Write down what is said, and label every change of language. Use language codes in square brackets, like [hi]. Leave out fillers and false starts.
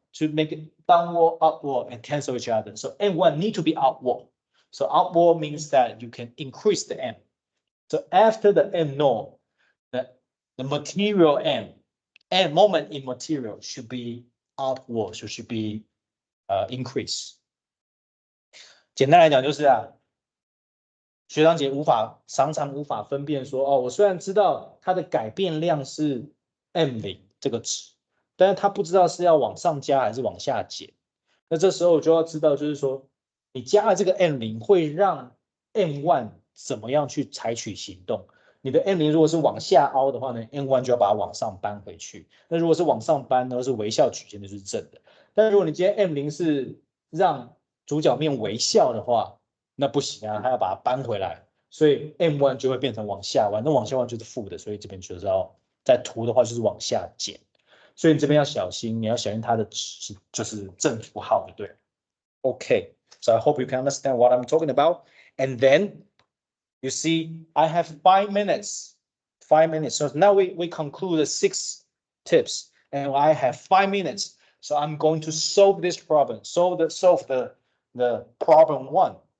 [en] To make it downward, upward, and cancel each other. So M1 need to be upward. So upward means that you can increase the M. So after the M norm, the material M moment in material should be upward, so should be increase. [zh] 简单来讲就是学长姐常常无法分辨说，哦，我虽然知道它的改变量是 M0 这个值，但是他不知道是要往上加还是往下减。那这时候就要知道，就是说你加了这个 M0 会让 M1 怎么样去采取行动。你的 M0 如果是往下凹的话呢 ，M1 就要把它往上搬回去。那如果是往上搬呢，是微笑曲线，就是正的。但如果你今天 M0 是让主角面微笑的话，那不行啊，它要把它搬回来，所以 M1 就会变成往下弯，那往下弯就是负的，所以这边就是要在图的话就是往下减，所以你这边要小心，你要小心它的值就是正负号就对了。 [en] Okay, so I hope you can understand what I'm talking about. And then you see, I have 5 minutes. 5 minutes. So now we conclude the 6 tips, and I have 5 minutes. So I'm going to solve this problem. Solve the problem 1.